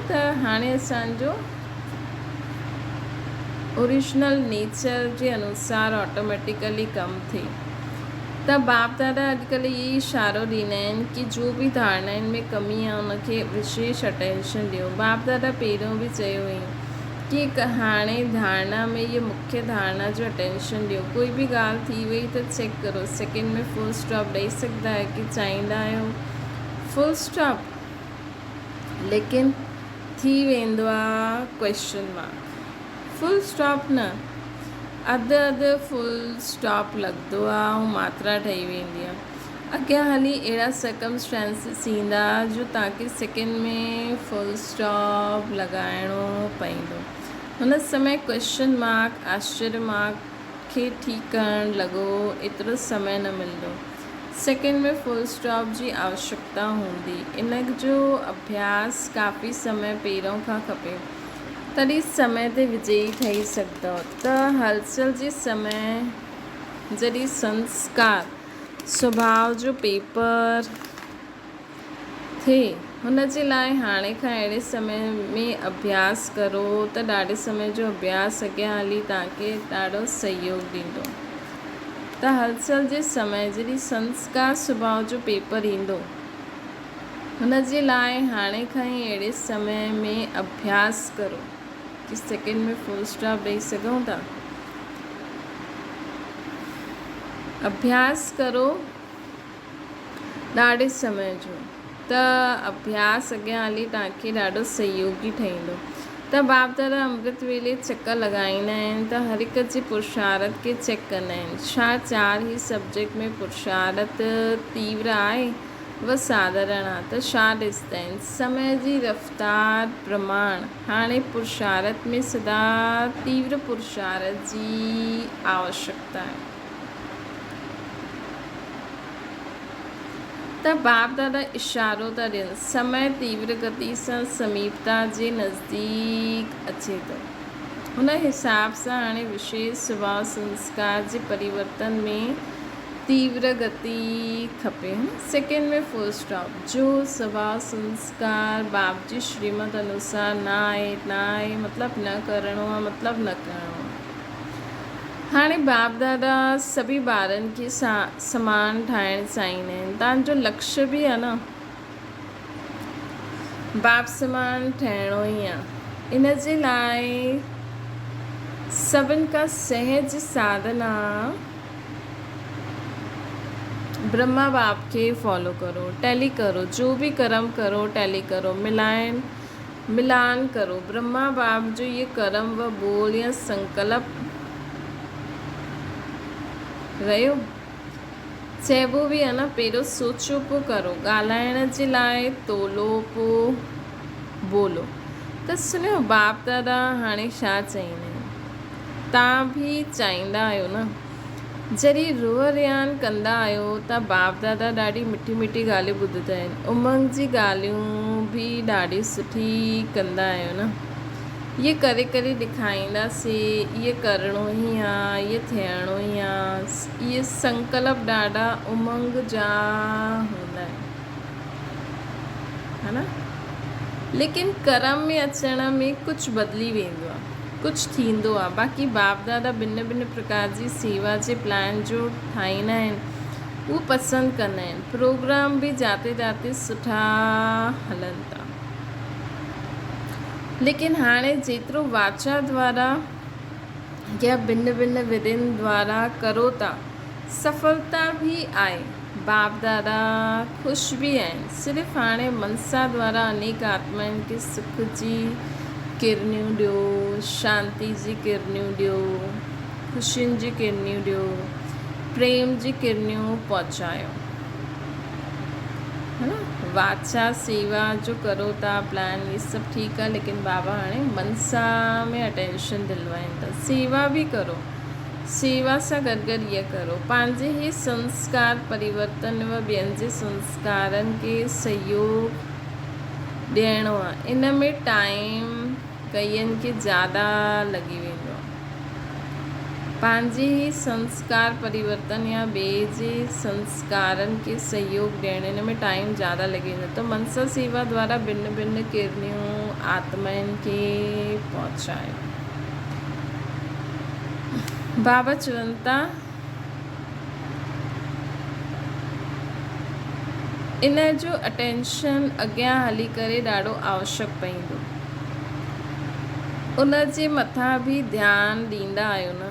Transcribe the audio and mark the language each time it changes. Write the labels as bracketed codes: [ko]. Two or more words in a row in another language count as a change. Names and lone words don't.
[sd] त हाणे असांजो [en] original nature [sd] जे अनुसार ऑटोमेटिकली कमु थिए। त बाप दादा अॼुकल्ह इहे इशारो ॾींदा आहिनि कि जो बि धारणाउनि में कमी आहे उनखे विशेष अटेंशन ॾियो। बाप दादा पहिरियों बि चयो हुई कि हाणे धारणा में ये मुख्य धारणा जो अटेंशन ॾियो। [hi] कोई भी [sd] ॻाल्हि थी वई त चेक करो, सेकेंड में [en] full stop [sd] ॾेई सघंदा आहियो कि चाहींदा आहियो [en] full stop, [sd] लेकिन थी वेंदो आहे [en] question mark. full stop [sd] न, अधु [en] full stop [sd] लॻंदो आहे ऐं मात्रा ठही वेंदी आहे। अॻियां हली अहिड़ा सर्कमस्टेंसिस ईंदा जो तव्हांखे सेकेंड में [en] full stop [sd] लॻाइणो पवंदो। हुन समय [en] question mark, [sd] आश्चर्य मार्क खे ठीकु करणु लॻो एतिरो समय न मिलंदो। सेकेंड में [en] full stop [sd] जी आवश्यकता हूंदी। इन जो अभ्यास काफ़ी समय पहिरों खां खपे, तॾहिं समय ते विजयी ठही सघंदव। त हलचल जे समय जॾहिं संस्कार स्वभाव जो पेपर थिए, हुन जे लाइ हाणे खां अहिड़े समय में अभ्यास करो त ॾाढे समय जो अभ्यास अॻियां हली तव्हांखे ॾाढो सहयोग ॾींदो। त हलचल जे समय जॾहिं संस्कार स्वभाव जो पेपर ईंदो, हुन जे लाइ हाणे खां ई अहिड़े समय में अभ्यास करो कि सेकेंड में [en] full stop [sd] ॾेई सघूं था। अभ्यास करो ॾाढे समय जो, त अभ्यास अॻियां हली तव्हांखे ॾाढो सहयोगी ठहींदो। त बाप दादा अमृत वेले चकर लॻाईंदा आहिनि त हर हिक जे पुरुषार्थ खे चेक कंदा आहिनि। छा 4 ई सब्जेक्ट में पुरुषार्थ तीव्र आहे व साधारण आहे, त छा ॾिसंदा आहिनि समय जी रफ़्तार प्रमाण। हाणे पुरुषार्थ में सदा तीव्र पुरुषार्थ जी आवश्यकता आहे। त बाप दादा इशारो था ॾियनि, समय तीव्र गति सां समीपता जे नज़दीक अचे थो। हुन हिसाब सां हाणे विशेष स्वभाव संस्कार जे परिवर्तन में तीव्र गति खपे। सेकेंड में [en] full stop. [sd] जो स्वभाव संस्कार बाप जी श्रीमत अनुसार न आहे मतलब न करणो आहे, मतलब न करणो आहे। हाणे बाप दादा सभी ॿारनि खे समान ठाहिणु चाहींदा आहिनि। तव्हांजो लक्ष्य बि आहे न बाप समान ठहिणो ई आहे। इन जे लाइ सभिनि खां सहज साधन आहे ब्रह्मा बाप खे फॉलो करो, टैली करो, [hi] जो भी कर्म करो [sd] टैली करो, मिलान करो। ब्रह्मा बाप जो ये कर्म व बोल या संकल्प रहियो चइबो बि आहे न, पहिरियों सोचो पोइ करो। ॻाल्हाइण जे लाइ तोलो पोइ बोलो। त सुनियो बाप दादा हाणे छा चईंदा आहिनि, तव्हां बि चाहींदा आहियो न, जॾहिं रोअ रियान कंदा आहियो त बाप दादा ॾाढी मिठी मिठी ॻाल्हियूं ॿुधंदा आहिनि, उमंग जी ॻाल्हियूं बि ॾाढी सुठी कंदा आहियो न। ये करे करे ॾेखारींदासीं, इहे करिणो ई आहे, इहे थियणो ई आहे, इहे संकल्प ॾाढा उमंग जा हूंदा आहिनि, [hi] है न। [sd] लेकिन कर्म में अचण में कुझु बदिली वेंदो आहे, कुझु थींदो आहे। बाक़ी बाप दादा भिन्न भिन्न प्रकार जी सेवा जे प्लान जो ठाहींदा आहिनि, उहो पसंदि कंदा आहिनि। प्रोग्राम बि [hi] जाते जाते [sd] सुठा हलनि था, लेकिन हाणे जेतिरो वाचा द्वारा या भिन्न भिन्न विधियुनि द्वारा करो था, सफलता बि आहे, बाप दादा ख़ुशि बि आहिनि। सिर्फ़ु हाणे मनसा द्वारा अनेक आत्माउनि खे सुख जी किरनियूं ॾियो, शांति जी किरनियूं ॾियो, ख़ुशियुनि जी किरनियूं ॾियो, प्रेम जी किरनियूं पहुचायो, [hi] है न। [sd] वाचा सेवा जो करो था प्लान, ये सभु ठीकु आहे, लेकिन बाबा हाणे मनसा में अटेंशन दिलवाइनि था। सेवा बि करो, सेवा सां गॾु गॾु इहा करो, पंहिंजे ई संस्कार परिवर्तन व ॿियनि जे संस्कारनि खे सहयोग ॾियणो आहे। इन में टाइम कईअनि खे ज़्यादा लॻी वेंदो आहे। पंहिंजे ई संस्कार परिवर्तन या ॿिए जे संस्कारनि खे सहयोग ॾियण, इन में टाइम ज़्यादा लॻी वेंदो। त मनसा सेवा द्वारा भिन्न भिन्न किरनियूं आत्माउनि खे पहुचायो। बाबा चवनि था इन जो अटेंशन अॻियां हली करे ॾाढो आवश्यक पवंदो, उन जे मथां बि ध्यानु ॾींदा आहियो न।